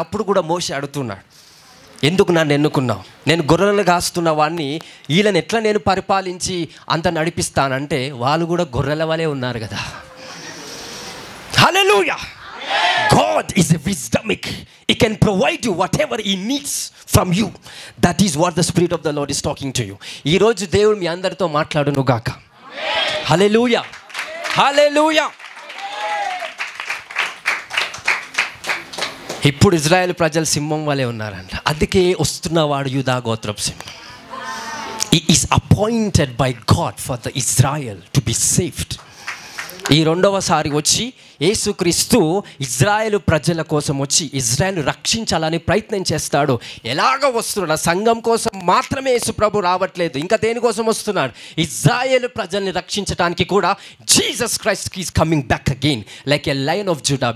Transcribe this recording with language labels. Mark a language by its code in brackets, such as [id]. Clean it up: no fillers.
[te] అప్పుడు కూడా మోషే అడుగుతున్నాడు, ఎందుకు నన్ను ఎన్నుకున్నావు? నేను గొర్రెలను కాస్తున్న వాడిని వీళ్ళని ఎట్లా నేను పరిపాలించి అంత నడిపిస్తానంటే వాళ్ళు కూడా గొర్రెల వలె ఉన్నారు కదా. [en] Hallelujah. God is a wisdomic. He can provide you whatever he needs from you. That is what the Spirit of the Lord is talking to you. [te] ఈ రోజు దేవుడు మీ అందరితో మాట్లాడును గాక. హల్లెలూయా, హల్లెలూయా. ఇప్పుడు ఇజ్రాయెల్ ప్రజలు సింహం వలె ఉన్నారంట. అందుకే వస్తున్నవాడు యూదా గోత్రపు సింహం. [en] He is appointed by God for the Israel to be saved. [te] ఈ రెండవసారి వచ్చి యేసుక్రీస్తు ఇజ్రాయెల్ ప్రజల కోసం వచ్చి ఇజ్రాయెల్ రక్షించాలని ప్రయత్నం చేస్తాడు. ఎలాగ వస్తున్నాడు? సంఘం కోసం మాత్రమే యేసు ప్రభు రావట్లేదు, ఇంకా దేనికోసం వస్తున్నాడు? ఇజ్రాయెల్ ప్రజల్ని రక్షించడానికి కూడా [en] Jesus Christ is coming back again like a lion of Judah.